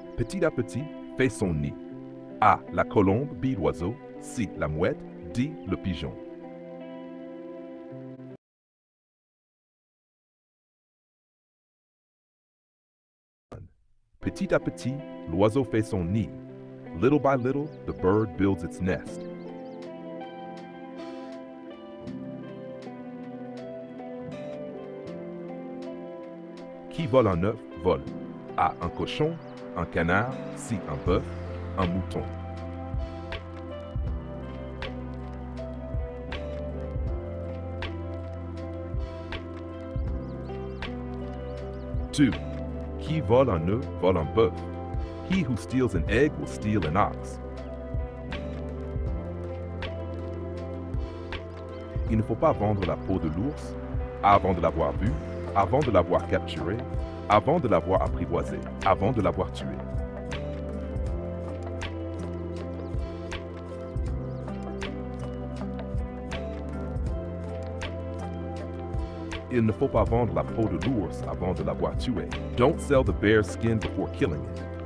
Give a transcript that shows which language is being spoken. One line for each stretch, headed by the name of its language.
French: Petit à petit, fait son nid. A. La colombe, B. L'oiseau, C. La mouette, D. Le pigeon. Petit à petit, l'oiseau fait son nid.
English: Little by little, the bird builds its nest.
French: Qui vole un œuf, vole. A. Un cochon, un canard, C. Un bœuf, un mouton.
English: Two.
French: Qui vole un œuf, vole un bœuf.
English: He who steals an egg will steal an ox.
French: Il ne faut pas vendre la peau de l'ours avant de l'avoir vu, avant de l'avoir capturé, avant de l'avoir apprivoisé, avant de l'avoir tué. Il ne faut pas vendre la peau de l'ours avant de l'avoir tué.
English: Don't sell the bear's skin before killing it.